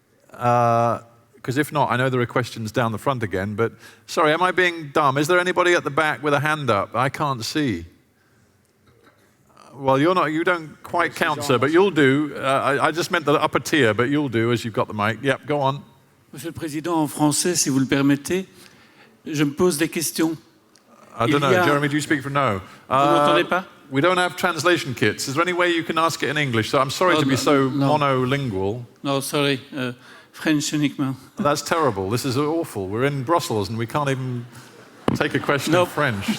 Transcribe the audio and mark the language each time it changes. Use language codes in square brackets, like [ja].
[en] Because if not, I know there are questions down the front again, but sorry, am I being dumb? Is there anybody at the back with a hand up? I can't see. Well, you don't quite count, sir, but you'll do. I just meant the upper tier, but you'll do as you've got the mic. Yep, go on. [fr] Monsieur le Président, en français, si vous le permettez, je me pose des questions. [en] I don't know. Jeremy, do you speak from no? [fr] Vous m'entendez pas? [en] We don't have translation kits. Is there any way you can ask it in English? So I'm sorry to be so monolingual. No, sorry. French [fr] uniquement. [en] That's terrible. This is awful. We're in Brussels and we can't even take a question in French.